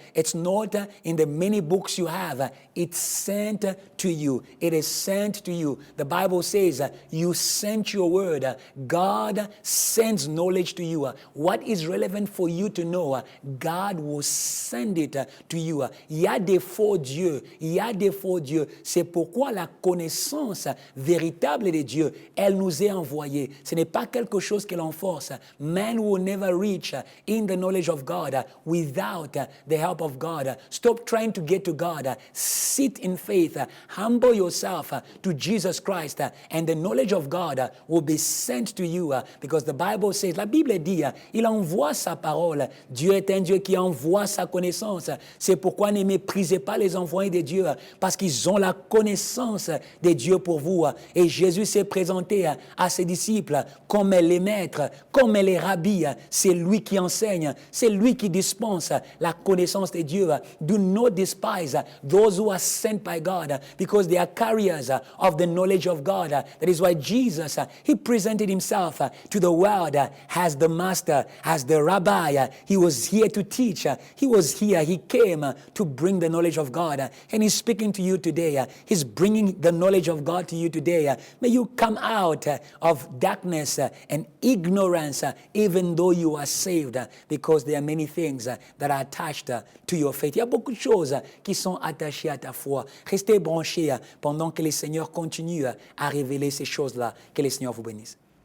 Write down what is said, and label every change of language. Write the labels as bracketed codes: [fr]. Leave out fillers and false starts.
[en] It's not in the many books you have. It's sent to you. It is sent to you. The Bible says you sent your word. God sends knowledge to you. What is relevant for you to know, God will send it to you. [fr] Il y a des faux dieux. Il y a des faux dieux. C'est pourquoi la connaissance véritable de Dieu, elle nous est envoyée. Ce n'est pas quelque chose que l'on force. [en] Man will never reach in the knowledge of God without the help of God. Stop trying to get to God. Sit in faith. Humble yourself to Jesus Christ, and the knowledge of God will be sent to you, because the Bible says, [fr] la Bible dit, il envoie sa parole. Dieu est un Dieu qui envoie sa connaissance. C'est pourquoi ne méprisez pas les envoyés de Dieu, parce qu'ils ont la connaissance de Dieu pour vous. Et Jésus s'est présenté à ses disciples comme les maîtres, comme les rabbis. C'est lui qui enseigne, c'est lui qui dispense la connaissance de Dieu. [en] Do not despise those who are sent by God, because they are carriers of the knowledge of God. That is why Jesus, he presented himself to the world as the master, as the rabbi. He was here to teach. He was here. He came to bring the knowledge of God. And he's speaking to you today. He's bringing the knowledge of God to you today. May you come out of darkness and ignorance, even though you are saved, because there are many things that are attached to your faith. [fr] Il y a beaucoup de choses qui sont attachées à ta foi. Restez branchés pendant que le Seigneur continue à révéler ces choses-là. Que le Seigneur vous bénisse.